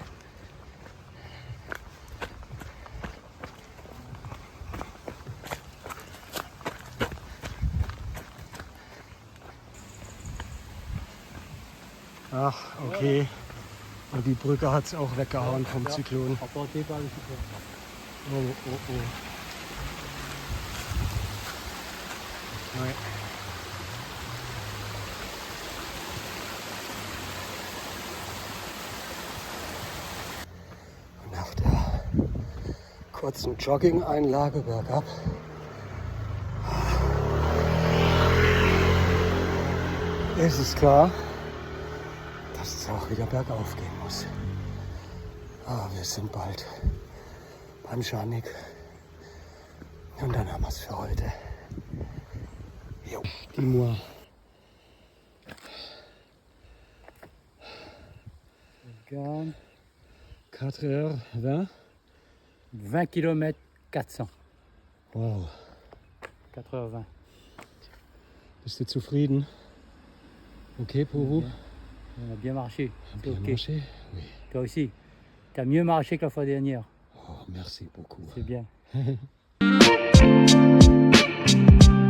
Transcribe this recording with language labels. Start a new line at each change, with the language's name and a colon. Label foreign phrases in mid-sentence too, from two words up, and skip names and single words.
German: Ach, okay. Und die Brücke hat es auch weggehauen vom Zyklon.
French: Emporté par le cyclone. Oh, oh, oh. Ouais.
German: Nach der kurzen Jogging-Einlage bergab ist es klar, dass es auch wieder bergauf gehen muss. Aber wir sind bald beim Janik und dann haben wir es für heute.
French: Dis-moi. 4h20. 20 km 400. Wow. 4h20.
German: Bist du zufrieden?
French: Okay pour vous? On a bien marché. C'est Bien ok. marché? Oui. Toi aussi. T'as mieux marché que la fois dernière. Oh, merci beaucoup. C'est bien.